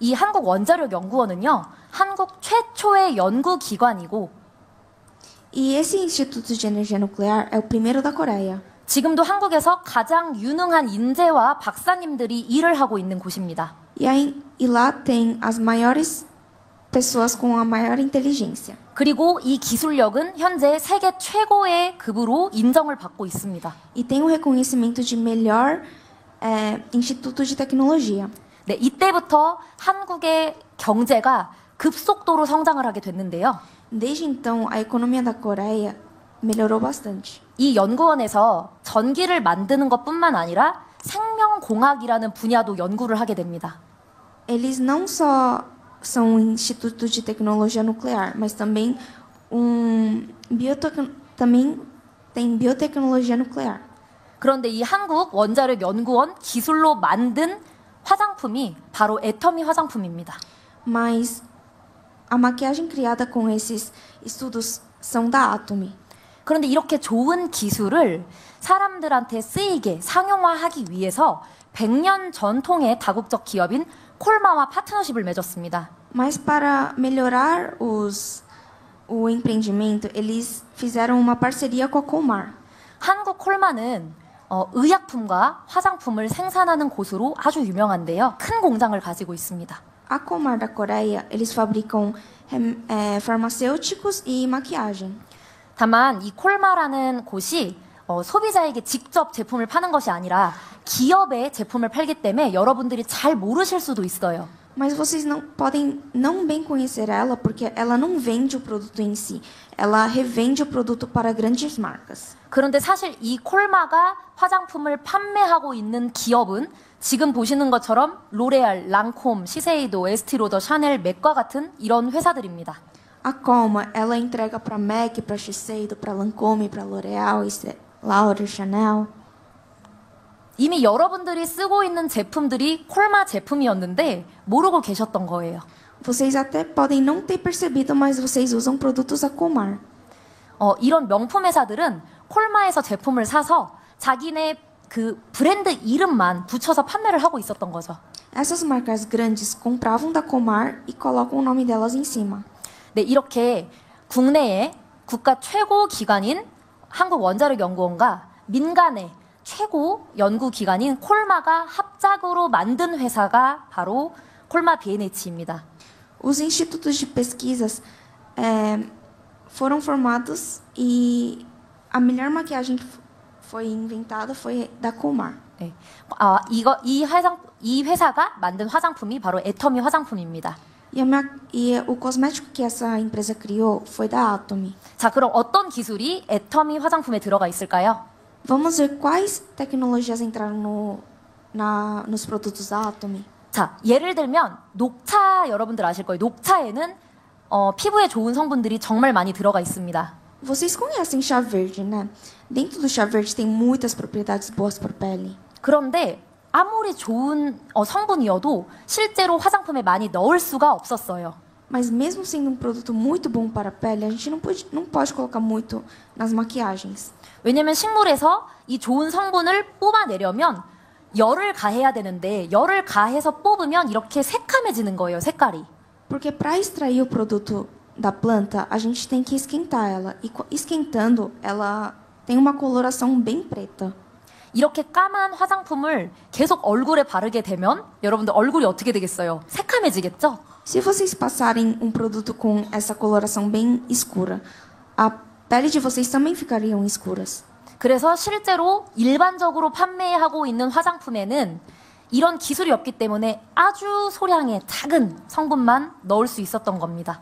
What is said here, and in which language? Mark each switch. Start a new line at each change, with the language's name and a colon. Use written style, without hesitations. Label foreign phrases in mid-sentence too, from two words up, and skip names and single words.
Korean: 이 한국원자력연구원은요, 한국 최초의 연구기관이고
Portuguese: E esse Instituto de Energia Nuclear é o primeiro da Coreia.
Korean: 지금도 한국에서 가장 유능한 인재와 박사님들이 일을 하고 있는 곳입니다.
Portuguese: E lá tem as maiores pessoas com a maior inteligência.
Korean: 그리고 이 기술력은 현재 세계 최고의 급으로 인정을 받고 있습니다.
Portuguese: E tem o reconhecimento de melhor instituto de tecnologia.
Korean: 네, 이때부터 한국의 경제가 급속도로 성장을 하게 됐는데요.
Portuguese: Desde então, a economia da Coreia melhorou bastante.
Korean: 이 연구원에서 전기를 만드는 것뿐만 아니라 생명공학이라는 분야도 연구를 하게 됩니다.
Portuguese: Eles não só são um instituto de tecnologia nuclear, mas também também tem biotecnologia nuclear.
Korean: 그런데 이 한국원자력연구원 기술로 만든 화장품이 바로 애터미 화장품입니다.
Portuguese: Mas a maquiagem criada com esses estudos são da Atomy.
Korean: 그런데 이렇게 좋은 기술을 사람들한테 쓰이게 상용화하기 위해서 100년 전통의 다국적 기업인 콜마와 파트너십을 맺었습니다.
Portuguese: Mas para melhorar o empreendimento, eles fizeram uma parceria com a Colmar.
Korean: 한국 콜마는 의약품과 화장품을 생산하는 곳으로 아주 유명한데요. 큰 공장을 가지고 있습니다.
Portuguese: A Colmar da Coreia, eles fabricam farmacêuticos e maquiagem.
Korean: 다만 이 콜마라는 곳이 소비자에게 직접 제품을 파는 것이 아니라 기업의 제품을 팔기 때문에 여러분들이 잘 모르실 수도 있어요.
Portuguese: Mas vocês não podem não bem conhecer ela porque ela não vende o produto em si. Ela revende o produto para grandes marcas.
Korean: 그런데 사실 이 콜마가 화장품을 판매하고 있는 기업은 지금 보시는 것처럼 로레알, 랑콤, 시세이도, 에스티로더, 샤넬, 맥과 같은 이런 회사들입니다.
Portuguese: A Colmar, ela entrega para MAC, para Shiseido, para Lancôme, para L'Oréal, Laura, Chanel.
Korean: 이미 여러분들이 쓰고 있는 제품들이 콜마 제품이었는데 모르고 계셨던 거예요.
Portuguese: Vocês até podem não ter percebido, mas vocês usam produtos da Colmar.
Korean: 이런 명품 회사들은 콜마에서 제품을 사서 자기네 그 브랜드 이름만 붙여서 판매를 하고 있었던 거죠.
Portuguese: Essas marcas grandes compravam da Colmar e colocam o nome delas em cima.
Korean: 네, 이렇게 국내의 국가 최고 기관인 한국원자력연구원과 민간의 최고 연구기관인 콜마가 합작으로 만든 회사가 바로 콜마 B&H입니다.
Portuguese: Os institutos de pesquisas foram formados e a melhor maquiagem que foi inventada foi da Colmar.
Korean: 네. 이 회사가 만든 화장품이 바로 애터미 화장품입니다.
Portuguese: E o cosmético que essa empresa criou foi da Atomy.
Korean: 자, 그럼 어떤 기술이 애터미 화장품에 들어가 있을까요?
Portuguese: Vamos ver quais tecnologias entraram nos produtos da Atomy.
Korean: 자, 예를 들면 녹차 여러분들 아실 거예요. 녹차에는 피부에 좋은 성분들이 정말 많이 들어가 있습니다.
Portuguese: Vocês conhecem chá verde, né? Dentro do chá verde tem muitas propriedades boas para a pele.
Korean: 그런데 아무리 좋은 성분이어도 실제로 화장품에 많이 넣을 수가 없었어요.
Portuguese: Mas mesmo sendo um produto muito bom para a pele, a gente não pode colocar muito nas maquiagens.
Korean: 왜냐면 식물에서 이 좋은 성분을 뽑아내려면 열을 가해야 되는데 열을 가해서 뽑으면 이렇게 새카매지는 거예요, 색깔이.
Portuguese: Porque para extrair o produto da planta, a gente tem que esquentar ela. E esquentando, ela tem uma coloração bem preta.
Korean: 이렇게 까만 화장품을 계속 얼굴에 바르게 되면 여러분들 얼굴이 어떻게 되겠어요? 새카매지겠죠?
Portuguese: Se vocês passarem um produto com essa coloração bem escura, a pele de vocês também ficariam escuras.
Korean: 그래서 실제로 일반적으로 판매하고 있는 화장품에는 이런 기술이 없기 때문에 아주 소량의 작은 성분만 넣을 수 있었던 겁니다.